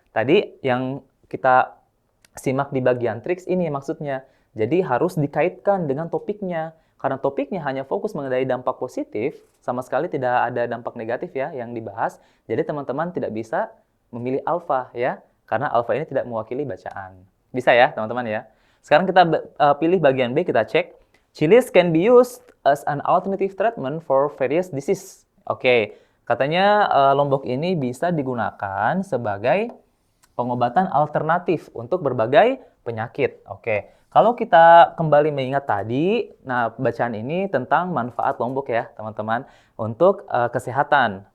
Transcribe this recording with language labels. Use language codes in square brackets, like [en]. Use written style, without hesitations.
[id] Tadi yang kita simak di bagian triks ini maksudnya. Jadi harus dikaitkan dengan topiknya. Karena topiknya hanya fokus mengenai dampak positif, sama sekali tidak ada dampak negatif ya yang dibahas. Jadi teman-teman tidak bisa memilih alfa ya. Karena alfa ini tidak mewakili bacaan. Bisa ya teman-teman ya. Sekarang kita pilih bagian B, kita cek. [en] Chilies can be used as an alternative treatment for various disease. [id] Oke, katanya lombok ini bisa digunakan sebagai pengobatan alternatif untuk berbagai penyakit. Oke, kalau kita kembali mengingat tadi, nah bacaan ini tentang manfaat lombok ya teman-teman untuk kesehatan.